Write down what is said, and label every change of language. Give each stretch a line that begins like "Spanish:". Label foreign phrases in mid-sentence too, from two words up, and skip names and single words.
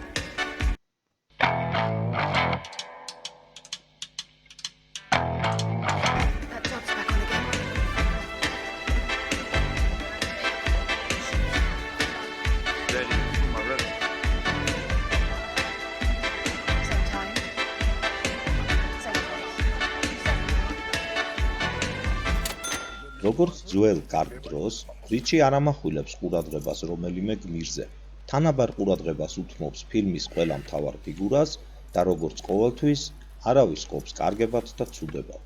English: That job's back on again. Ready, my room. Same time. Same place.
Georgian: როგორც ძველ კარგ დროს, რიჩი არ ამახვილებს ყურადღებას რომელიმე გმირზე. თანაბარ ყურადღებას უთმობს ფილმის ყველა მთავარ ფიგურას და როგორც ყოველთვის, არავის ყოფს კარგებად და ცუდებად.